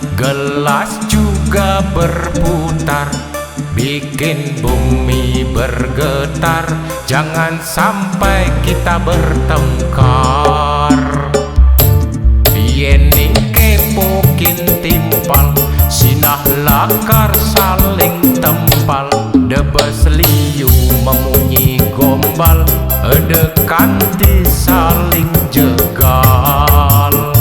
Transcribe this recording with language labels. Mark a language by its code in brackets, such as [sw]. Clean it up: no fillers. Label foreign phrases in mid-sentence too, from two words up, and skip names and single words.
[id] Gelas juga berputar, bikin bumi bergetar. Jangan sampai kita bertengkar. [ban] Yening kepokin timpal, sinah lakar saling tempal. Debes liu memunyi gombal, dekanti saling jegal.